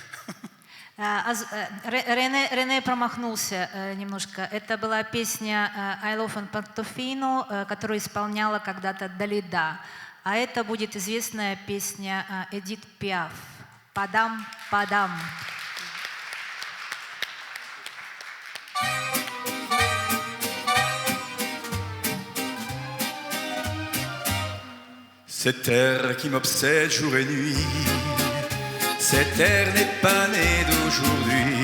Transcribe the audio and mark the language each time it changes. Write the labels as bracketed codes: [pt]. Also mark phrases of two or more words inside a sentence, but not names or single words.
[ru] Рене промахнулся немножко. Это была песня «I Love in Portofino», которую исполняла когда-то Далида. А это будет известная песня Эдит Пиаф «Падам, падам». [fr] Cet air qui m'obsède jour et nuit, cet air n'est pas né d'aujourd'hui.